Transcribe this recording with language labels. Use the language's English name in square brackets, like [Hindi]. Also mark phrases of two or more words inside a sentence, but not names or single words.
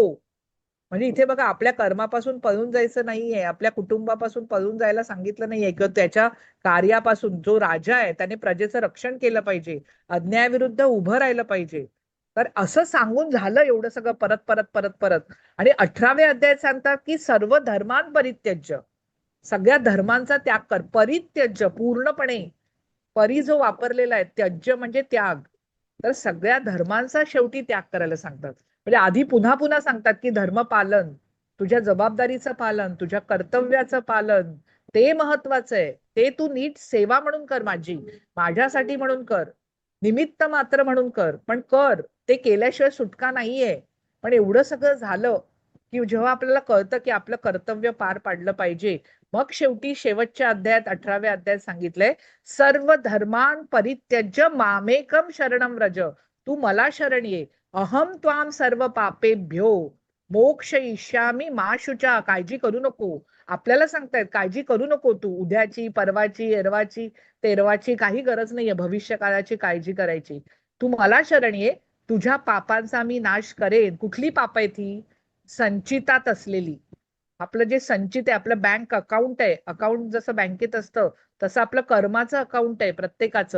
[Marathi] म्हणजे इथे बघा आपल्या कर्मापासून पळून जायचं नाहीये, आपल्या कुटुंबापासून पळून जायला सांगितलं नाहीये किंवा त्याच्या कार्यापासून. जो राजा आहे त्याने प्रजेचं रक्षण केलं पाहिजे, अन्यायाविरुद्ध उभं राहिलं पाहिजे. तर असं सांगून झालं एवढं सगळं परत परत परत परत. आणि 18व्या अध्यायात सांगतात की [Sanskrit] सर्व धर्मान परित्यज्य, [Marathi] सगळ्या धर्मांचा त्याग कर. परित्यज्य पूर्णपणे, परी जो वापरलेला आहे, त्यज्य म्हणजे त्याग. तर सगळ्या धर्मांचा शेवटी त्याग करायला सांगतात. म्हणजे आधी पुन्हा पुन्हा सांगतात की धर्म पालन, तुझ्या जबाबदारीचं पालन, तुझ्या कर्तव्याचं पालन, ते महत्वाचं आहे. ते तू नीट सेवा म्हणून कर, माझ्यासाठी म्हणून कर, निमित्त मात्र म्हणून कर, पण कर. ते केल्याशिवाय सुटका नाहीये. पण एवढं सगळं झालं की जेव्हा आपल्याला कळतं की आपलं कर्तव्य पार पाडलं पाहिजे, मग शेवटी शेवटच्या अध्यायात 18व्या अध्यायात सांगितलंय [Sanskrit] सर्व धर्मान परित्यज्य मामेकम शरणम व्रज. [Marathi] तू मला शरण ये, [Sanskrit] अहम त्वाम सर्व पापेभ्यो मोक्ष इष्यामी मा शुचा. [Marathi] काळजी करू नको. आपल्याला सांगतायत काळजी करू नको, तू उद्याची, परवाची, एरवाची, तेरवाची काही गरज नाहीये भविष्य काळाची काळजी करायची. तू मला शरण ये, तुझ्या पापांचा मी नाश करेन. कुठली पाप आहे ती? संचितात असलेली. आपलं जे संचित आहे, आपलं [English] bank account [Marathi] आहे, अकाउंट जसं बँकेत असतं तसं आपलं कर्माचं अकाउंट आहे प्रत्येकाचं.